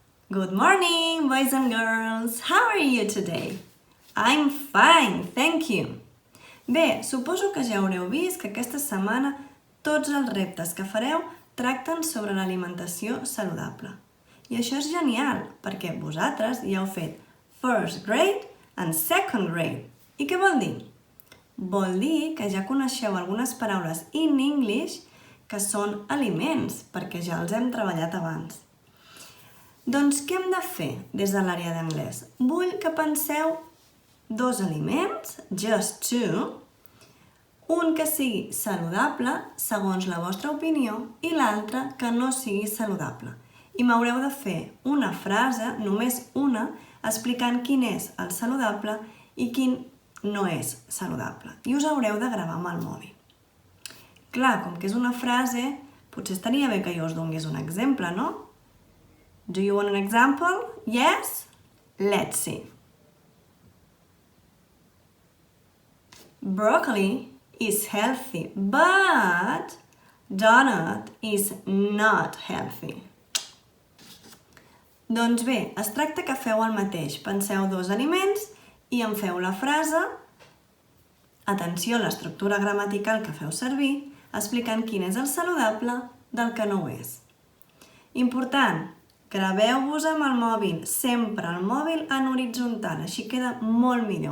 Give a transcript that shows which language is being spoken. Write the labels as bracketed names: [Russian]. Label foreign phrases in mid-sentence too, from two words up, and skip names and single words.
[English] Good morning, boys and girls. How are you today? I'm fine, thank you. [Catalan] Bé, suposo que ja haureu vist que aquesta setmana tots els reptes que fareu tracten sobre l'alimentació saludable. I això és genial, perquè vosaltres ja heu fet [English] first grade and second grade. [Catalan] I què vol dir? Vol dir que ja coneixeu algunes paraules [English] in English [Catalan] que són aliments, perquè ja els hem treballat abans. Doncs què hem de fer des de l'àrea d'anglès? Vull que penseu dos aliments, [English] just two, [Catalan] un que sigui saludable segons la vostra opinió i l'altre que no sigui saludable. I m'haureu de fer una frase, només una, explicant quin és el saludable i quin no és saludable. I us haureu de gravar amb el mòbil. Clar, com que és una frase, potser estaria bé que jo us donés un exemple, no? [English] Do you want an example? Yes? Let's see. Broccoli is healthy, but donut is not healthy. [Catalan] Doncs bé, es tracta que feu el mateix. Penseu dos aliments i en feu la frase, atenció a l'estructura gramatical que feu servir, explicant quin és el saludable del que no ho és. Important, graveu-vos amb el mòbil, sempre el mòbil en horitzontal, així queda molt millor.